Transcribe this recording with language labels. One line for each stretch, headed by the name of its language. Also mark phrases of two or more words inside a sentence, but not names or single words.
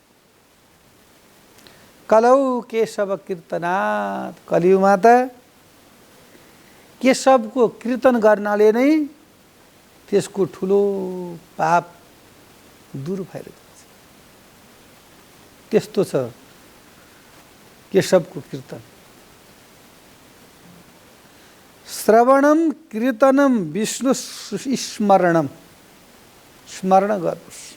Sanskrit: कलौ केशव कीर्तनात्,
Nepali: कलियुगमा त केशवको कीर्तन गर्नाले नै त्यसको ठुलो पाप दूर भएर जान्छ। त्यस्तो छ केशवको कीर्तन।
Sanskrit: श्रवणम कीर्तनम विष्णु स्मरणम,
Nepali: स्मरण गर्नुहोस्।